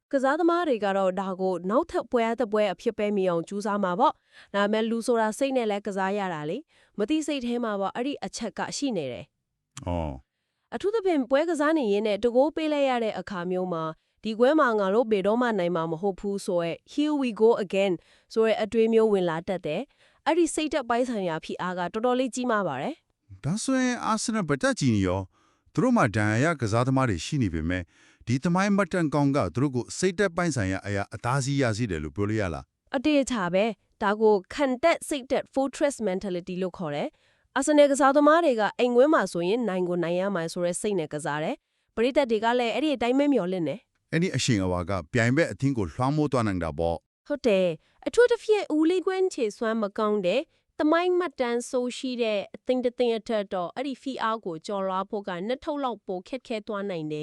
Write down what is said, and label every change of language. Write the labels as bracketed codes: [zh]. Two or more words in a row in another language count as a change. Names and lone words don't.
[my] ကစားသမားတွေကတော့ဒါကိုနောက်ထပ်ပွဲအသက်ပွဲအဖြစ်ပဲမြင်အောင်ကြိုးစားမှာပေါ့ဒါပေမဲ့လူဆိုတာစိတ်နဲ့လည်းကစားရတာလေမသိစိတ်ထဲမှာပေါ့အဲ့ဒီအချက်ကရှိနေတယ် ဩ အထူးသဖြင့်ပွဲကစားနေရင်းနဲ့တကိုးပေးလိုက်ရတဲ့အခါမျိုးမှာဒီကွဲမှာငါတို့ဘယ်တော့မှနိုင်မှာမဟုတ်ဘူးဆိုရဲ [en] here we go again [my] ဆိုရဲအတွေးမျိုးဝင်လာတတ်တယ်အဲ့ဒီစိတ်တက်ပိုင်းဆိုင်ရာဖိအားကတော်တော်လေးကြီးမားပါတယ် ဒါဆိုရင်အာဆနယ်ဘတ်တက်ကြီးနေရောသူတို့မှဒဏ်ရာရကစားသမားတွေရှိနေပေမဲ့ဒီသမိုင်းမတ်တန်ကောင်ကသူတို့ကိုစိတ်တက်ပိုင်းဆိုင်ရာအရာအသားစီးရစီတယ်လို့ပြောလို့ရလား အတေးချပဲဒါကိုခံတက်စိတ်တက် [en] fortress mentality [my] လို့ခေါ်တယ်အာဆနယ်ကစားသမားတွေကအိမ်ကွင်းမှာဆိုရင်နိုင်ကိုနိုင်ရမှာဆိုရဲစိတ်နဲ့ကစားတယ်ပရိသတ်တွေကလည်းအဲ့ဒီအတိုင်းပဲမျှော်လင့်တယ် အဲ့ဒီအရှင်အဝါကပြိုင်ဘက်အသင်းကိုလွှမ်းမိုးသွားနိုင်တာပေါ့ ဟုတ်တယ်အထူးသဖြင့်ဦးလေးကွင်းခြေစွမ်းမကောင်းတဲ့တမိုင်းမှတ်တမ်းဆိုးရှိတဲ့အသင်းတစ်သင်းအထက်တော့အဲ့ဒီဖီအားကိုကြော်လွှားဖို့ကနှစ်ထုပ်လောက်ပိုခက်ခဲသွားနိုင်တယ်